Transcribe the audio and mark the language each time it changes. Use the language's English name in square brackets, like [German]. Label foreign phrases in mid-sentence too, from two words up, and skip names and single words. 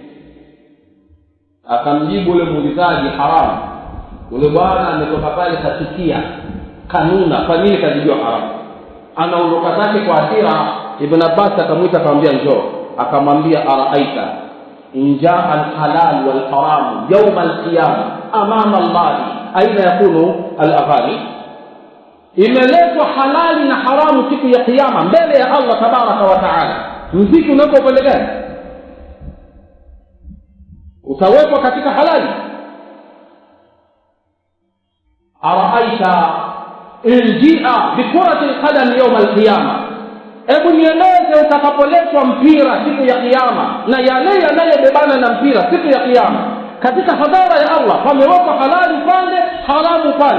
[Swahili] Akamjibu yule muulizaji, haramu. Yule bwana ametoka pale katikia kanuna, kwa nini kajijua haramu? Anaondoka zake kwa hasira. Ibn Abbas akamwita akamwambia njoo. [Arabic] Akamwambia, أرأيت إن جاء الحلال والحرام يوم القيامة أمام الله أين يكون الأغاني? [Swahili] Imeletwa halali na haramu siku ya kiyama mbele ya Allah [Arabic] تبارك وتعالى. [Swahili] Muziki unapo upande gani? Utawekwa katika halali. [Arabic] أرأيت إن جاء بكرة القدم يوم القيامة, [Swahili] hebu nieleze utakapoletwa mpira siku ya kiyama na yale yanayobebana na mpira siku ya kiyama, katika hadhara ya Allah pamewekwa halali pande, haramu pande.